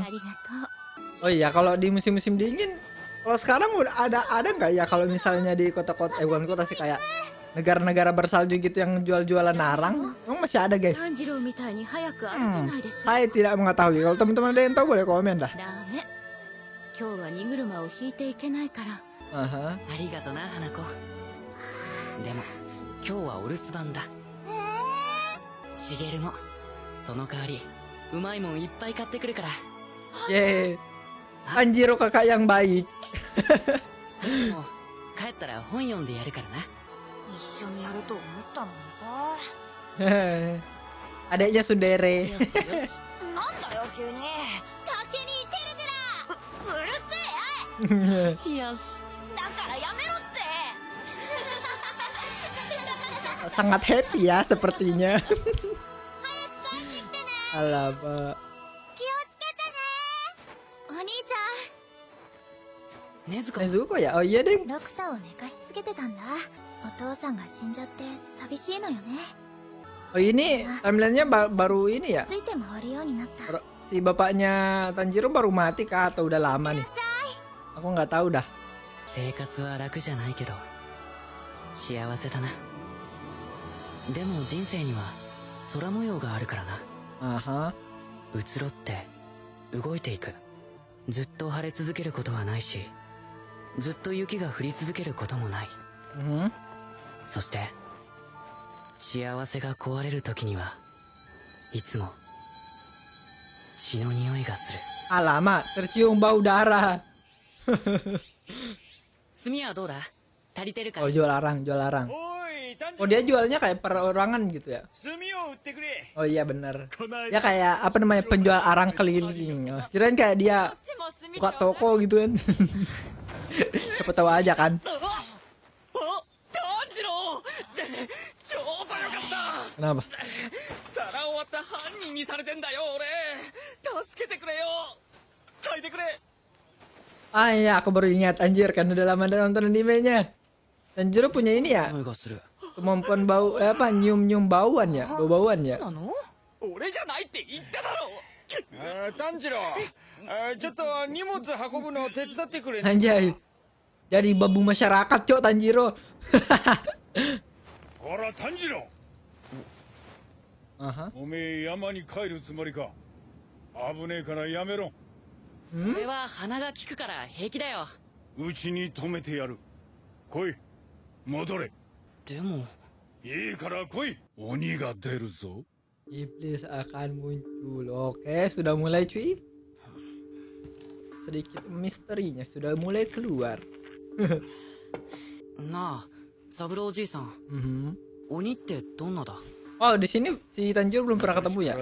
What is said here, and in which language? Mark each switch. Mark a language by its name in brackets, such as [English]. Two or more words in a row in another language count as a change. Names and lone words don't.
[Indonesian] Oh iya, kalau di musim-musim dingin, kalau sekarang udah ada nggak ya, kalau misalnya di kota-kota, bukan kota sih, kayak negara-negara bersalju gitu yang jual-jualan arang? Emang masih ada guys? Saya tidak mengetahui. Kalau teman-teman ada yang tahu boleh komen dah. Aha. [Japanese] ありがとな花子でも今日はお留守番だしげるもその代わりうまいもんいっぱい買ってくるから [Indonesian] Yeay, Tanjiro kakak yang baik. [Japanese] もう帰ったら本読んでやるからな一緒にやると思ったのにさ [Indonesian] Adiknya Sundere. [Japanese] なんだよ急に竹にテルテラ うるせえよしだからやめろって [Indonesian] Sangat happy ya sepertinya. [Japanese] 早く帰ってきてね [Indonesian] Alamak. [Japanese] 気をつけてねお兄ちねずこ [Indonesian] Nezuko ya? Oh iya deh. [Japanese] ゃんロクタを寝かしつけてたんだお父さんが死んじゃって寂しいのよね [Indonesian] Oh ini timelinenya baru ini ya? [Japanese] ついて回るようになった [Indonesian] Si bapaknya Tanjiro baru mati kah atau udah lama nih? Aku nggak tahu dah. [Japanese] 生活は楽じゃないけど幸せだなでも人生には空模様があるからな Aha. 移ろって動いていくずっと晴れ続けることはないしずっと雪が降り続けることもない Mhm. そして幸せが壊れる時にはいつも血の匂いがする [Indonesian] Alamak, tercium bau darah. [Japanese] 炭はどうだ足りてるか [Indonesian] Oh jual arang, jual arang. [Japanese] おい、炭治 Oh 郎 [Indonesian] dia jualnya kayak perorangan gitu ya? [Japanese] 炭を売ってくれ。 [Indonesian] Oh iya bener. [Japanese] この [Indonesian] Ya kayak apa namanya, penjual arang keliling. Oh, kirain kayak dia buka toko gitu kan. Siapa tahu aja kan. [Japanese] あ、炭治郎超早かった。 [Indonesian] Kenapa? [Japanese] 皿を割った犯人にされてんだよ俺。助けてくれよ。書いてくれ。 [Indonesian] Ah iya, aku baru ingat anjir, kan udah lama udah nonton animenya. Tanjiro punya ini ya, [Japanese] 匂いがする [Indonesian] kemampuan bau apa, nyium bauan ya, bau-bauan ya. [Japanese] なの俺じゃないって言っただろ。炭治郎、ちょっと荷物運ぶの手伝ってくれ。 [Indonesian] Anjay. Jadi babu masyarakat, Cok, Tanjiro. [Japanese] こら炭治郎、 Aha. おめえ山に帰るつもりか。危ねえからやめろ。俺は鼻が利くから平気だようちに止めてやる。来い、戻れ。でもいいから来い。鬼が出るぞ。 [Indonesian] Iblis akan muncul. Oke, sudah mulai cuy. Sedikit misterinya sudah mulai keluar. [Japanese] なあ三郎じいさん Mhm. 鬼ってどんなだ [Indonesian] Oh, di sini si Tanjiro belum pernah ketemu ya?